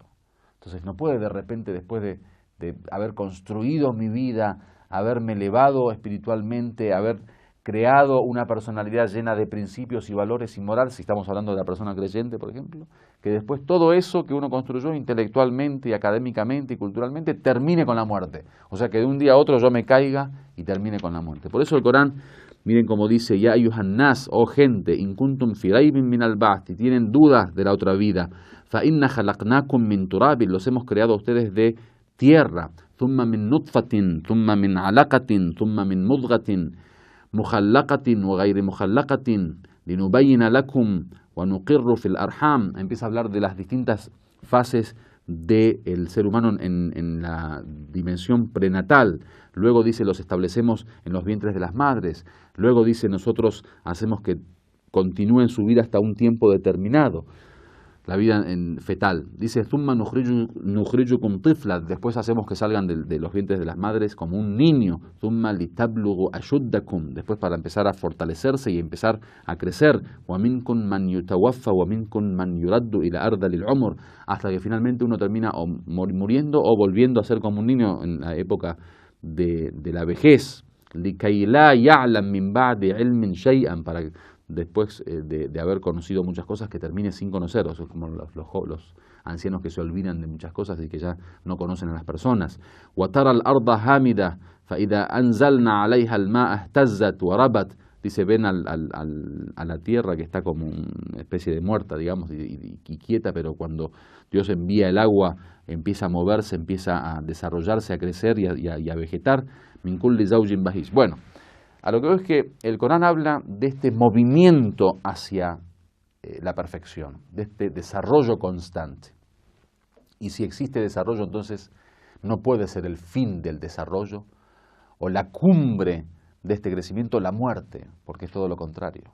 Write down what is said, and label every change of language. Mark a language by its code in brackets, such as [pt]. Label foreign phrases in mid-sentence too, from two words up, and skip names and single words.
[es] Entonces no puede de repente, después de haber construido mi vida, haberme elevado espiritualmente, haber creado una personalidad llena de principios y valores y moral, si estamos hablando de la persona creyente, por ejemplo, que después todo eso que uno construyó intelectualmente y académicamente y culturalmente termine con la muerte. O sea, que de un día a otro yo me caiga y termine con la muerte. Por eso el Corán Miren cómo dice, [ar] يا أيها الناس, [es] oh gente, [ar] إن كنتم في ريب من البعث, [es] si tienen dudas de la otra vida, [ar] فإنا خلقناكم من تراب, [es] los hemos creado a ustedes de tierra, [ar] ثم من نطفة ثم من علقة ثم من مضغة مخلقة وغير مخلقة لنبين لكم ونقر في الأرحام. [es] Empieza a hablar de las distintas fases del ser humano en la dimensión prenatal. Luego dice, los establecemos en los vientres de las madres. Luego dice, nosotros hacemos que continúen su vida hasta un tiempo determinado, la vida fetal. Dice, [ar] ثم نخرجكم طفلا, [es] después hacemos que salgan de los vientres de las madres como un niño. [ar] ثم لتبلغوا أشدكم, [es] después para empezar a fortalecerse y empezar a crecer. [ar] ومنكم من يتوفى ومنكم من يرد إلى أرذل العمر, [es] hasta que finalmente uno termina o muriendo o volviendo a ser como un niño en la época de la vejez. [ar] لكيلا يعلم من بعد علم شيئا, [es] para después de haber conocido muchas cosas, que termine sin conocer. O sea, es como los ancianos que se olvidan de muchas cosas y que ya no conocen a las personas. [ar] وَتَرَى الْأَرْضَ هَامِدَةً فَإِذَا أَنزَلْنَا عَلَيْهَا الْمَاءَ اهْتَزَّتْ وَرَبَتْ. [es] Dice, ven a la tierra que está como una especie de muerta, digamos, y quieta, pero cuando Dios envía el agua, empieza a moverse, empieza a desarrollarse, a crecer y a vegetar. [ar] من كل زوج بهيج. [es] Bueno, a lo que veo es que el Corán habla de este movimiento hacia la perfección, de este desarrollo constante. Y si existe desarrollo, entonces no puede ser el fin del desarrollo o la cumbre de este crecimiento la muerte, porque es todo lo contrario.